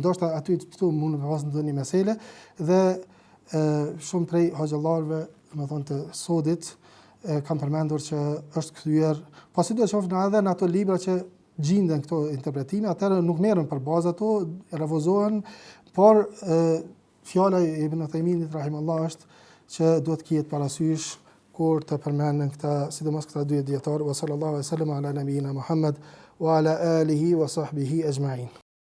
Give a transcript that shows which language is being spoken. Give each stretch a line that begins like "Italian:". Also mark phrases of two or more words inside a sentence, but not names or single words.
Albanian: ndoshta aty këtu mund të pas ndonjë mesele dhe shumë prej hoxhallarëve, domethënë të sodit, kam përmendur që është kthyer, pasi do të shohim edhe në ato libra që gjinden këto interpretime, atëherë nuk merren për bazë ato, refuzohen, por fjala e Ibn Uthayminit rahimahullah është që duhet të ketë parasysh kur të përmenden këta, sidomos këta dy dietar,
Arabic: وصلى الله عليه وسلم على نبينا محمد وعلى آله وصحبه أجمعين.